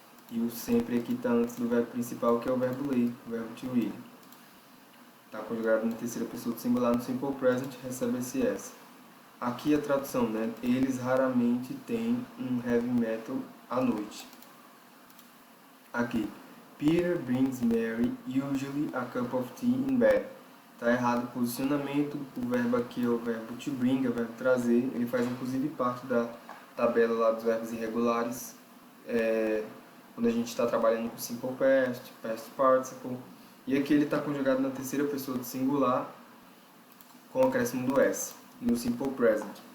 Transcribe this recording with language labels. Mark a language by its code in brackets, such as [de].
[pt] E o sempre aqui está antes do verbo principal, que é o verbo ler, o verbo to read. Está conjugado na terceira pessoa do singular no simple present, recebe esse S. Aqui a tradução, né? Eles raramente têm um heavy metal à noite. Aqui. [en] Peter brings Mary usually a cup of tea in bed. [pt] Está errado o posicionamento. O verbo aqui é o verbo to bring, é o verbo trazer. Ele faz inclusive parte da tabela lá dos verbos irregulares. Quando a gente está trabalhando com simple past, past participle. E aqui ele está conjugado na terceira pessoa do singular com o acréscimo do S, no simple present.